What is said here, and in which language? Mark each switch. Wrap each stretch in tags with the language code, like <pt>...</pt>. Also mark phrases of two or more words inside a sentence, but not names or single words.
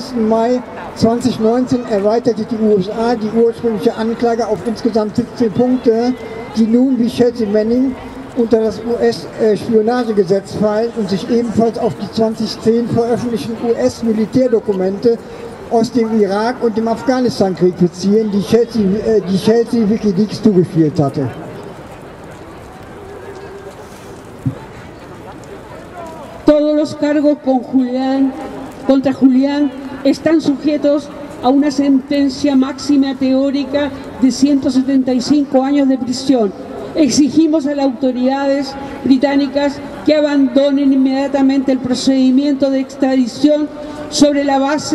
<de>Mai 2019 erweiterte die USA die ursprüngliche Anklage auf insgesamt 17 Punkte, die nun wie Chelsea Manning unter das US-Spionagegesetz fallen und sich ebenfalls auf die 2010 veröffentlichten US-Militärdokumente aus dem Irak- und dem Afghanistan-Krieg beziehen, die Chelsea Wikileaks zugeführt hatte.</de> <es>Todos los cargos contra Julián están sujetos a una sentencia máxima teórica de 175 años de prisión. Exigimos a las autoridades británicas que abandonen inmediatamente el procedimiento de extradición sobre la base</es>